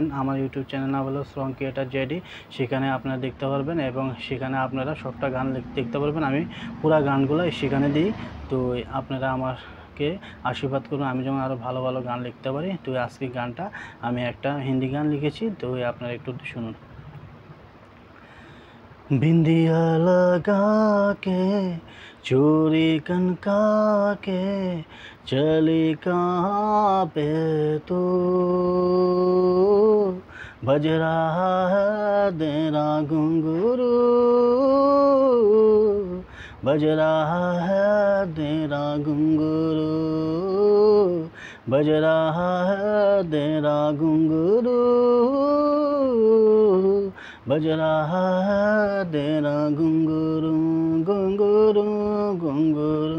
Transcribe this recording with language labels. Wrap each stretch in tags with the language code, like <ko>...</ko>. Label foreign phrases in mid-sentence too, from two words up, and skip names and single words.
<bn>আমার ইউটিউব চ্যানেল নাম হলো স্ট্রং ক্রিয়েটর জেডি। সেখানে আপনারা দেখতে পারবেন এবং সেখানে আপনারা সবটা গান দেখতে পারবেন। আমি পুরা গানগুলো সেখানে দিই। তো আপনারা আমাকে আশীর্বাদ করুন, আমি যেমন আরও ভালো ভালো গান লিখতে পারি। তো আজকে গানটা আমি একটা হিন্দি গান লিখেছি, তো আপনারা একটু শুনুন।</bn> <hi>बिंदिया लगा के चूड़ी कनका के चली कहाँ पे तू, बज रहा है तेरा घुंघरू, बज रहा है तेरा घुंघरू, बज रहा है तेरा घुंघरू, बज रहा है तेरा घुंघरू घुंघरू घुंघरू।</hi>